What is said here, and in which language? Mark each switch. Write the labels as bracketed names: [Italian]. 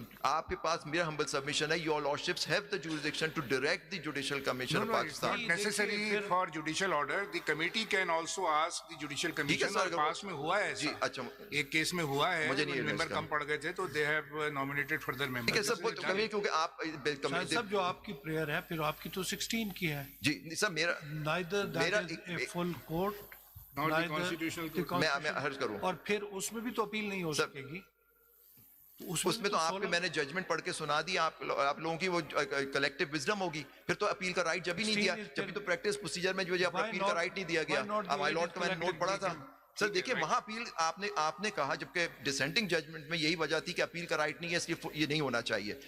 [English] آپ کے پاس میرا ہمبل سبمیشن ہے, your lordships have the jurisdiction to direct the judicial commission of Pakistan. Not necessary for judicial order, the committee can also ask the judicial commission. [Urdu] اور پاس میں ہوا ہے جی, اچھا ایک کیس میں ہوا ہے, ممبر کم پڑ گئے تھے تو they have nominated further members. کیونکہ آپ سب جو آپ کی پریئر ہے پھر آپ کی تو 16 کی ہے جی سر, میرا [English] neither that is a full court [Urdu] میں عرض کروں, اور پھر اس میں بھی تو اپیل نہیں ہو سکے گی. اس میں تو آپ کے میں نے ججمنٹ پڑھ کے سنا دی, آپ لوگوں کی وہ کلیکٹو وزڈم ہوگی. پھر تو اپیل کا رائٹ جب ہی نہیں دیا, جب تو پریکٹس پروسیجر میں جو اپیل کا رائٹ نہیں دیا گیا. مائی لارڈ کا میں نے نوٹ پڑھا تھا سر. دیکھیے وہاں اپیل آپ نے کہا, جبکہ ڈسینٹنگ ججمنٹ میں یہی وجہ تھی کہ اپیل کا رائٹ نہیں ہے, اس لیے یہ نہیں ہونا چاہیے.